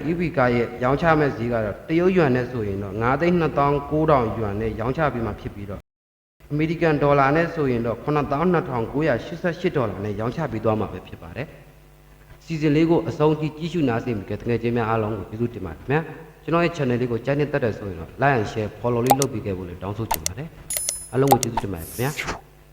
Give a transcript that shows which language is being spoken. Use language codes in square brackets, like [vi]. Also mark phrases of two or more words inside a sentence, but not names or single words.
[my] EV ကားရဲ့ရောင်းချမဲ့ဈေးကတော့တရုတ်ယွမ်နဲ့ဆိုရင်တော့9,2900ယွမ်နဲ့ရောင်းချပေးမှာဖြစ်ပြီးတော့အမေရိကန်ဒေါ်လာနဲ့ဆိုရင်တော့92,988ဒေါ်လာနဲ့ရောင်းချပေးသွားမှာပဲဖြစ်ပါတယ်စီစဉ်လေးကိုအဆုံးထိကြည့်ရှုနားဆင်ပြီးတကယ်ချင်းများအားလုံးကိုကျေးဇူးတင်ပါတယ်ခင်ဗျာကျွန်တော်ရဲ့ channel လေးကိုကြိုက်နေတတ်တယ်ဆိုရင်တော့ [en] like and share follow [my] လေးလုပ်ပေးခဲ့ဖို့လည်းတောင်းဆိုချင်ပါတယ်အားလုံးကိုကျေးဇူးတင်ပါတယ်ခင်ဗျာ